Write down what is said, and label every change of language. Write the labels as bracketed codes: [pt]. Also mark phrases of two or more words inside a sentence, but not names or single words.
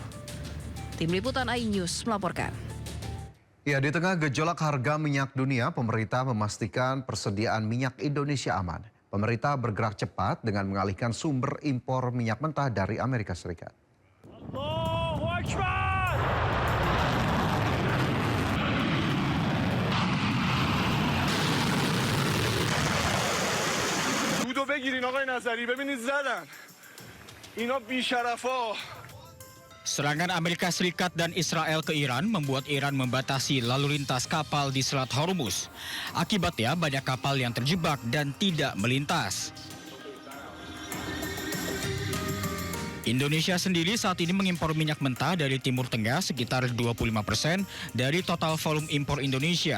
[id] Tim Liputan iNews melaporkan. Ya, di tengah gejolak harga minyak dunia, pemerintah memastikan persediaan minyak Indonesia aman. Pemerintah bergerak cepat dengan mengalihkan sumber impor minyak mentah dari Amerika Serikat. [ar] الله أكبر! [fa] بودو بگیرین آقای نظری ببینید زدن اینا بیشرفا. [id] Serangan Amerika Serikat dan Israel ke Iran membuat Iran membatasi lalu lintas kapal di Selat Hormuz. Akibatnya banyak kapal yang terjebak dan tidak melintas. Indonesia sendiri saat ini mengimpor minyak mentah dari Timur Tengah sekitar 25% dari total volume impor Indonesia.